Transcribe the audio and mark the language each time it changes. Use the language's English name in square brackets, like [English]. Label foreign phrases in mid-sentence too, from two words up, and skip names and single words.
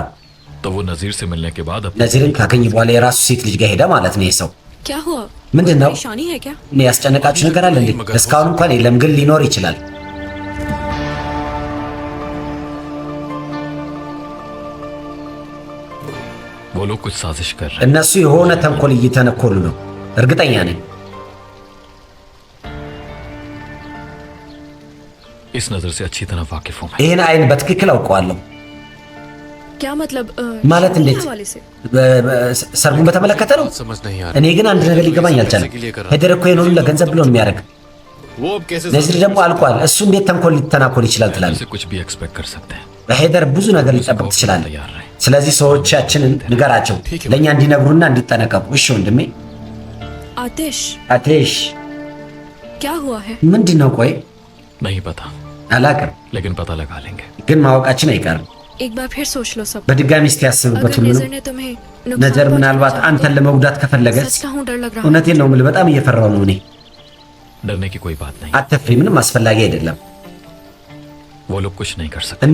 [Hindi] तो वो नजीर से मिलने के बाद अब [Amharic] ነዚርን ካገኘ በኋላ የራሱ ሴት ልጅ ጋር ሄደ ማለት ነው። ይሄ ሰው [Hindi] क्या हुआ? [Amharic] ምንድን ነው? [Hindi] परेशानी है क्या? [Amharic] እኔ ያስጨነቃችሁ ነገር አለ እንዴ? እስካሁን እንኳን የለም፣ ግን ሊኖር ይችላል። [Hindi] वो लोग कुछ साजिश कर रहे [Amharic] እነሱ የሆነ ተንኮል እየተነኮሉ ነው፣ እርግጠኛ ነኝ። [Hindi] हैं। इस नजर से अच्छी तरह वाकिफ हूं मैं। [Amharic] ይህን አይን በትክክል አውቀዋለሁ። [Hindi] क्या मतलब [Amharic] ማለት እንዴት ሰርጉን በተመለከተ ነው [Hindi] समझ नहीं आ [Amharic] እኔ ግን አንድ ነገር ሊገባኝ አልቻለም ሄደር እኮ የሆነውን ለገንዘብ ብሎ የሚያደርግ [Hindi] वो अब कैसे [Amharic] ነዝር ደግሞ አልቋል እሱ እንዴት ተንኮል ሊተናኮል ይችላል ትላለህ [Hindi] कुछ भी एक्सपेक्ट कर सकते हैं [Amharic] በሄደር ብዙ ነገር ሊጠብቅ ይችላል ስለዚህ ሰዎቻችንን ንገራቸው ለኛ እንዲነግሩና እንዲጠነቀቁ እሺ ወንድሜ አቴሽ [Hindi] क्या हुआ है [Amharic] ምንድነው ቆይ [Hindi] नहीं पता [Amharic] አላውቅም [Hindi] लेकिन पता लगा लेंगे [Amharic] ግን ማወቃችን አይቀርም [Hindi] एक बार फिर सोच लो सब [Amharic] በድጋሚ እስቲ ያስብበት [Hindi] अगर [Amharic] ሁሉ [Hindi] नजर ने तुम्हें [Amharic] ነዘር ምናልባት አንተን ለመጉዳት ከፈለገስ [Hindi] सच कहूं डर लग रहा है [Amharic] እውነቴን ነው የምልህ በጣም እየፈራው ነው እኔ [Hindi] डरने की कोई बात नहीं [Amharic] አትፍሪ ምንም አስፈላጊ አይደለም [Hindi] वो लोग कुछ नहीं कर सकते